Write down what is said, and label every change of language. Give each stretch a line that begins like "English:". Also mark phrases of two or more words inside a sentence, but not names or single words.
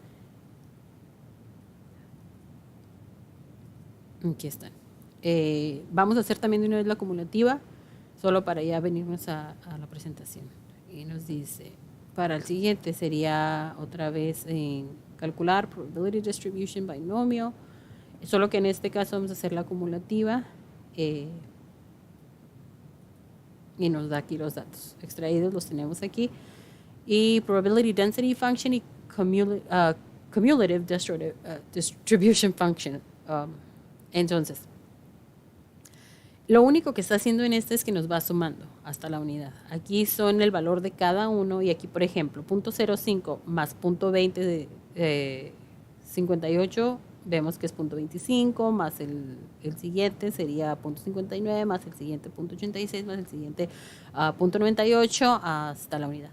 Spanish: Aquí están. Vamos a hacer también de una vez la acumulativa, solo para ya venirnos a la presentación. Y nos dice, para el siguiente sería otra vez calcular
English: probability distribution
Spanish: binomio, solo que en este caso vamos a hacer la acumulativa y nos da aquí los datos extraídos, los tenemos aquí.
English: Y probability density function y cumulative distribution function.
Spanish: Entonces, lo único que está haciendo en este es que nos va sumando hasta la unidad. Aquí son el valor de cada uno y aquí, por ejemplo, 0.05 más 0.20 de 58, vemos que es 0.25, más el siguiente sería 0.59, más el siguiente 0.86, más el siguiente 0.98 hasta la unidad.